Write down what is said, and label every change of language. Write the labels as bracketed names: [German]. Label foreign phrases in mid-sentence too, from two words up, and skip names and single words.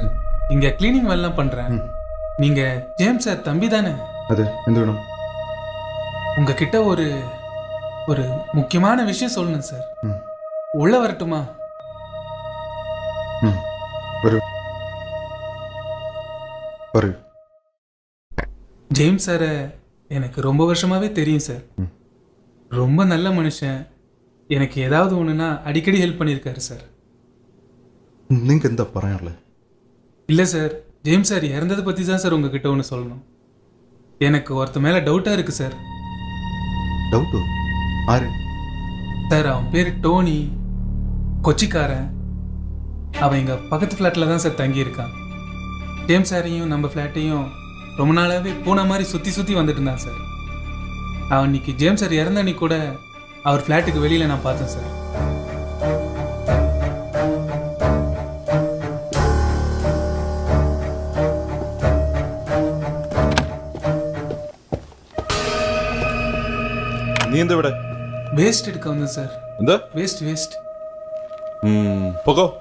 [Tamil] இங்க கிளீனிங் வேலை பண்றேன். நீங்க ஜேம்ஸ் சார் தம்பி தானே? [Malayalam] അതെ, എന്ത് വേണം? [Tamil] உங்ககிட்ட ஒரு ஒரு முக்கியமான விஷயம் சொல்லணும் சார். உள்ள வரட்டுமா? [Malayalam] വരൂ, പറയൂ. [Tamil] ஜேம்ஸ் சாரை எனக்கு ரொம்ப வருஷமாவே தெரியும் சார். ரொம்ப நல்ல மனுஷன். எனக்கு ஏதாவது ஒன்றுனா அடிக்கடி ஹெல்ப் பண்ணியிருக்காரு சார். [Malayalam] നിങ്ങൾക്ക് എന്താ പറയാനുള്ളത്? [Tamil] இல்லை சார், ஜேம்ஸ் சார் இறந்ததை பற்றி தான் சார் உங்ககிட்ட ஒன்று சொல்லணும். எனக்கு ஒருத்த மேலே டவுட்டாக இருக்குது சார். [Malayalam] ഡൗട്ടോ? ആര്? [Tamil] சார், அவன் பேர் டோனி, கொச்சிக்காரன். அவன் எங்கள் பக்கத்து ஃப்ளாட்டில் தான் சார் தங்கியிருக்கான். ஜேம்ஸ் சாரையும் நம்ம ஃப்ளாட்டையும் ரொம்ப நாளாகவே பூனை மாதிரி சுற்றி சுற்றி வந்துட்டு இருந்தான் சார். அவன் இன்னைக்கு ஜேம்ஸ் சார் இறந்த அன்னைக்கு கூட அவர் ஃப்ளாட்டுக்கு வெளியில் நான் பார்த்தேன் சார். [Malayalam] നീ എന്താ ഇവിടെ? [Tamil] வேஸ்ட் எடுக்க வந்தேன் சார். [Malayalam] എന്താ? [Tamil] வேஸ்ட் [Malayalam] പോകോ.